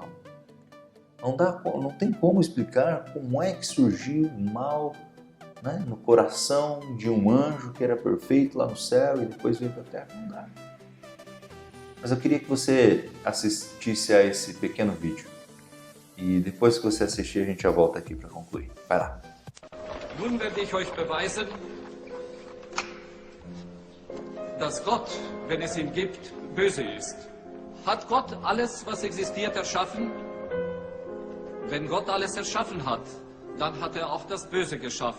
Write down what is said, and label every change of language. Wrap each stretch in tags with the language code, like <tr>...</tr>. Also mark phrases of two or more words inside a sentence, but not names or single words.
<pt>Não tem como explicar como é que surgiu o mal, né, no coração de um anjo que era perfeito lá no céu e depois veio para a terra. Não dá. Mas eu queria que você assistisse a esse pequeno vídeo. E depois que você assistir, a gente já volta aqui para concluir. Vai lá.</pt> <de>Nun werde ich euch beweisen, dass Gott, wenn es ihn gibt, böse ist. Hat Gott alles, was existiert, erschaffen? Wenn Gott alles erschaffen hat, dann hat er auch das Böse geschaffen.</de>